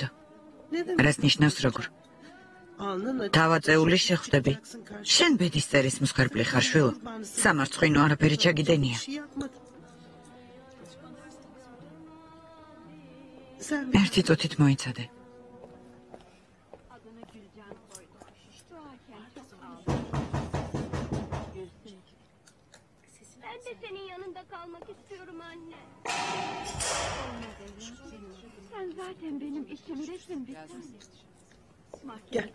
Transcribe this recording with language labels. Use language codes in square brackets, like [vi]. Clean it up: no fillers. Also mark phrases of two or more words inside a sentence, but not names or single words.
[ka] რას ნიშნავს როგორ? თავაწეული შეხვდები. შენ ბედის წერის მსხვერპლი ხარ შვილო. სამარცხვინო არაფერი ჩაგიდენია. ერთი წუთით მოიცადე. [tr] Ben de senin yanında kalmak istiyorum anne. Sen zaten benim içimdesin bir tanem.